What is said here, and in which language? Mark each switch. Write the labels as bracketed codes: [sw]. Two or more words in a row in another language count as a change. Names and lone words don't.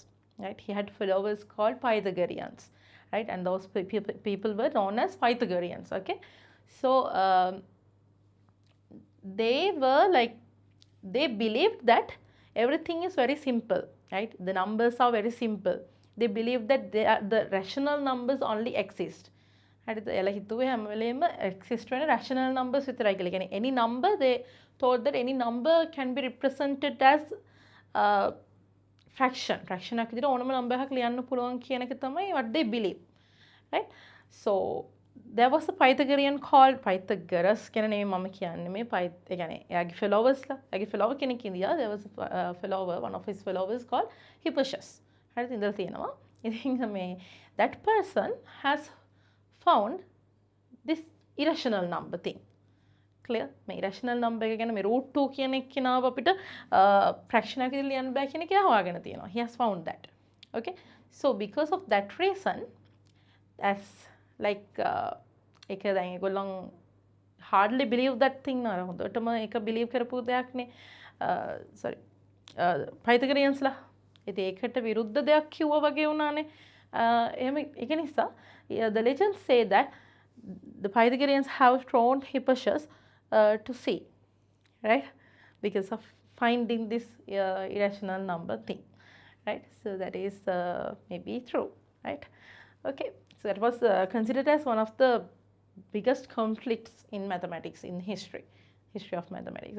[en] Right, he had followers called Pythagoreans, right, and those people were known as Pythagoreans. Okay, so they believed that everything is very simple, right? The numbers are very simple. They believed that the rational numbers only exist, [si] හරිද? එයාලා හිතුවේ හැම වෙලේම exist වෙන [en] rational numbers [si] විතරයි කියලා. කියන්නේ [en] any number they thought that any number can be represented as fraction. [si] fraction එකක් විදිහට ඕනම number එකක් ලියන්න පුළුවන් කියන එක තමයි [en] what they believe. [si] Right? [en] So there was a Pythagorean called Pythagoras [si] කියන name මම කියන්නේ මේ ඒ කියන්නේ එයාගේ followers ලා එයාගේ follower කෙනෙක් ඉඳියා. [en] There was a follower, one of his followers called Hipparchus. [si] හරිද? ඉඳලා තියෙනවා. ඉතින් මේ [en] that person has found this irrational number thing. [si] Clear? මේ [en] irrational number [si] එක ගැන මේ root 2 කියන එක කෙනාව අපිට fraction එකක් විදිහට ලියන්න බෑ කියන එක එයා හොයාගෙන තියෙනවා. [en] He has found that. Okay? So because of that reason as like [si] ඒක දැන් ඒගොල්ලන් [en] hardly believe that thing [si] නා හොඳටම ඒක believe කරපු දෙයක් නේ sorry Pythagoreans ලා ඉතින් ඒකට විරුද්ධ දෙයක් කිව්වා වගේ වුණානේ එහෙම ඒක නිසා [en] the legends say that the Pythagoreans have thrown Hipparchus to sea, right, because of finding this irrational number thing, right? So that is maybe true, right? Okay, so that was considered as one of the biggest conflicts in mathematics in history of mathematics.